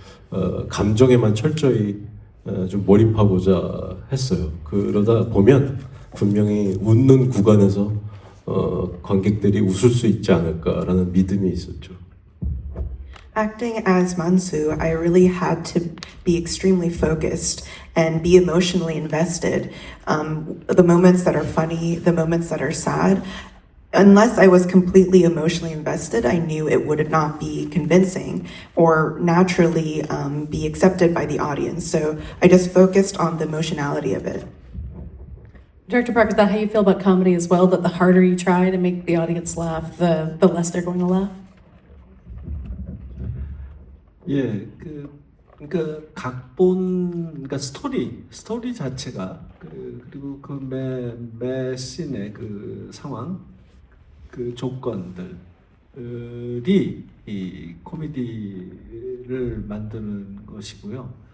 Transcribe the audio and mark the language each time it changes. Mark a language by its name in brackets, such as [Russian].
[Korean] 그래서 감정에만 철저히 좀 몰입하고자 했어요. 그러다 보면 분명히 웃는 구간에서 관객들이 웃을 수 있지 않을까라는 믿음이 있었죠. [English] Acting as Mansu, I really had to be extremely focused and be emotionally invested. The moments that are funny, the moments that are sad, unless I was completely emotionally invested, I knew it would not be convincing or naturally be accepted by the audience. So I just focused on the emotionality of it. Director Park, is that how you feel about comedy as well? That the harder you try to make the audience laugh, the less they're going to laugh? [Korean] 예, 그러니까 각본, 그러니까 스토리 자체가 그리고 그 매 씬의 그 상황, 그 조건들이 이 코미디를 만드는 것이고요.